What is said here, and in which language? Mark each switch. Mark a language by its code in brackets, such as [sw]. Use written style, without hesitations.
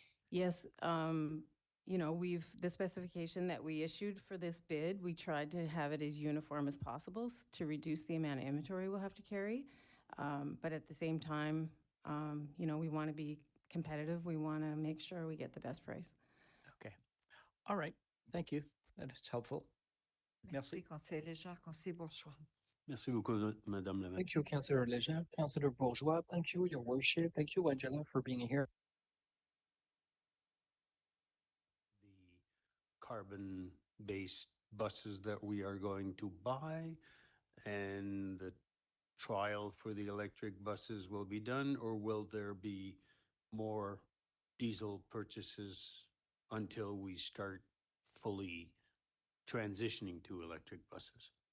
[en] Yes, the specification that we issued for this bid, we tried to have it as uniform as possible to reduce the amount of inventory we'll have to carry. But at the same time, we want to be competitive. We want to make sure we get the best price. Okay. All right. Thank you. That is helpful. [fr] Merci, Conseiller Légère. Conseiller Bourgeois. Merci beaucoup, Madame la Maire. [en] Thank you, Councillor Leger. Councillor Bourgeois, thank you, Your Worship. Thank you, Angela, for being here. Carbon-based buses that we are going to buy, and the trial for the electric buses will be done, or will there be more diesel purchases until we start fully transitioning to electric buses?